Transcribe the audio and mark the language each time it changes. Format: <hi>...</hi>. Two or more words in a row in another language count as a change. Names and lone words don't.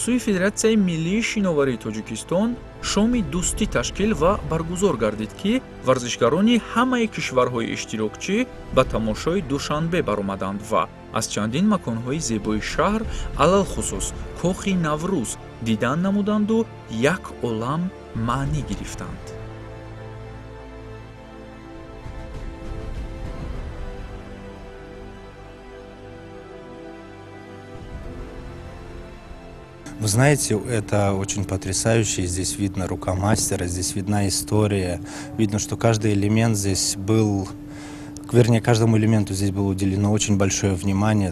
<fa>سوی فدراسیون ملی شناوری تاجیکستان شام دوستی تشکیل و برگزار گردید که ورزشکاران همه کشورهای اشتراکچی به تماشای دوشنبه برآمدند و از چندین مکانهای زیبای شهر علل خصوص کاخ نوروز دیدن نمودند و یک عالم معنی گرفتند.</fa> <ru>Вы знаете, это очень потрясающе. Здесь видно рука мастера, здесь видна история. Видно, что каждый элемент здесь был, вернее, каждому элементу здесь было уделено очень большое внимание.</ru>